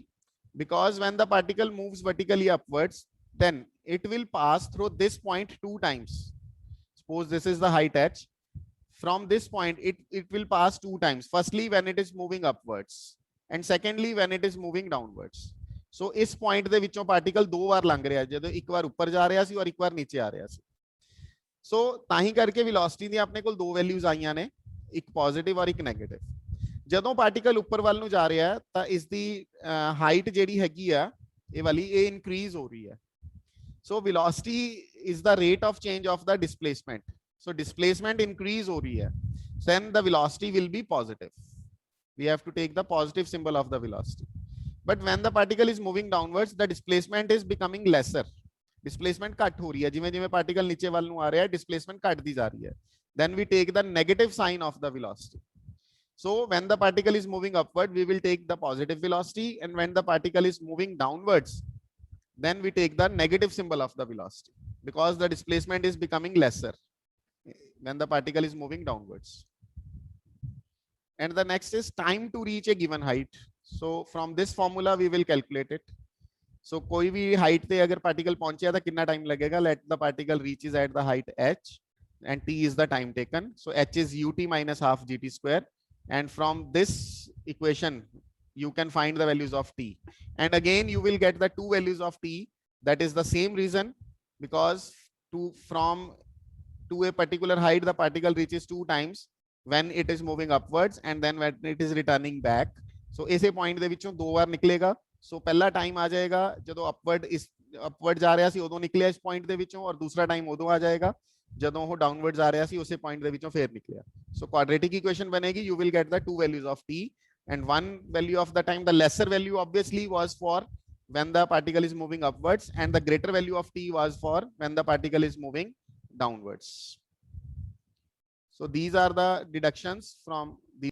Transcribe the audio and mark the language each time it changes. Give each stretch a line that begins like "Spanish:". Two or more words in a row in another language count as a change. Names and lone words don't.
English: Because when the particle moves vertically upwards, then it will pass through this point two times. Suppose this is the height h. From this point, it will pass two times. Firstly, when it is moving upwards, and secondly, when it is moving downwards.
Punjabi: So इस point ਦੇ ਵਿੱਚੋਂ particle
Hindi: दो बार
Punjabi: लंघ ਰਿਹਾ ਜਦੋਂ ਇੱਕ ਵਾਰ ਉੱਪਰ ਜਾ ਰਿਹਾ ਸੀ ਔਰ ਇੱਕ ਵਾਰ ਨੀਚੇ ਆ ਰਿਹਾ ਸੀ. So ਤਾਂ ਹੀ ਕਰਕੇ velocity ਦੀਆਂ ਆਪਣੇ ਕੋਲ ਦੋ values ਆਈਆਂ ਨੇ, ਇੱਕ positive ਔਰ ਇੱਕ negative. ਜਦੋਂ ਪਾਰਟੀਕਲ ਉੱਪਰ ਵੱਲ ਨੂੰ ਜਾ ਰਿਹਾ ਹੈ ਤਾਂ ਇਸ ਦੀ ਹਾਈਟ ਜਿਹੜੀ ਹੈਗੀ ਆ ਇਹ ਵਾਲੀ ਇਹ ਇਨਕਰੀਜ਼ ਹੋ ਰਹੀ ਹੈ.
English: So velocity is the rate of change of the displacement.
Punjabi: ਸੋ
English: displacement increase
Punjabi: ਹੋ ਰਹੀ ਹੈ,
English: then the velocity will be positive. We have to take the positive symbol of the velocity. But when the particle is moving downwards, the displacement is becoming lesser.
Punjabi: Displacement ਘੱਟ ਹੋ ਰਹੀ ਹੈ, ਜਿਵੇਂ ਜਿਵੇਂ ਪਾਰਟੀਕਲ ਨੀਚੇ ਵੱਲ ਨੂੰ ਆ ਰਿਹਾ ਹੈ displacement ਘੱਟਦੀ ਜਾ ਰਹੀ ਹੈ.
English: Then we take the negative sign of the velocity. So when the particle is moving upward, we will take the positive velocity, and when the particle is moving downwards, then we take the negative symbol of the velocity, because the displacement is becoming lesser when the particle is moving downwards. And the next is time to reach a given height. So from this formula we will calculate it.
Hindi: So कोई भी height पे अगर particle पहुंचे तो कितना time लगेगा?
English: Let the particle reaches at the height h, and t is the time taken. So h is ut minus half gt square. And from this equation, you can find the values of t. And again, you will get the two values of t. That is the same reason, because from a particular height, the particle reaches two times when it is moving upwards and then when it is returning back.
Punjabi: So ऐसे point ਦੇ ਵਿੱਚੋਂ ਦੋ ਵਾਰ ਨਿਕਲੇਗਾ. So ਪਹਿਲਾ time ਆ ਜਾਏਗਾ ਜਦੋਂ upward ਜਾ ਰਿਹਾ ਸੀ ਉਦੋਂ ਨਿਕਲਿਆ ਇਸ point ਦੇ ਵਿੱਚੋਂ, ਔਰ ਦੂਸਰਾ time ਉਦੋਂ ਆ ਜਾਏਗਾ ਜਦੋਂ ਉਹ downward ਜਾ ਰਿਹਾ ਸੀ ਉਸੇ point ਦੇ ਵਿੱਚੋਂ ਫੇਰ ਨਿਕਲਿਆ.
English: So quadratic equation बनेगी, you will get the two values of t, and one value of the time, the lesser value obviously was for when the particle is moving upwards, and the greater value of t was for when the particle is moving downwards. So these are the deductions from the.